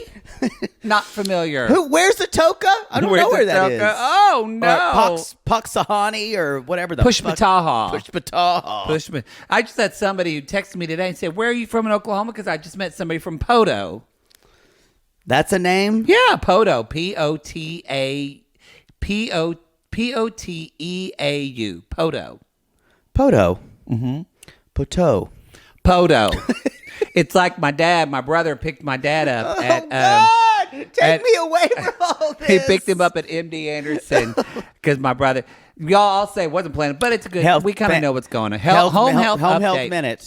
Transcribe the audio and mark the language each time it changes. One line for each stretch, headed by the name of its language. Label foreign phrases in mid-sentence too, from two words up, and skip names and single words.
English: Not familiar. Where's the Toka? I don't know where that is. Oh, no. Or Puxahani or whatever the Pushpataha. Pushpataha. I just had somebody who texted me today and said, where are you from in Oklahoma? Because I just met somebody from Poto. That's a name? Yeah, Poto. P-O-T-E-A-U. Poto. Poto. Mm-hmm. Poto. It's like my brother picked my dad up at... God! Take me away from all this. He picked him up at MD Anderson because my brother... Y'all all say wasn't planning, but it's good. We kind of know what's going on. Home health minute.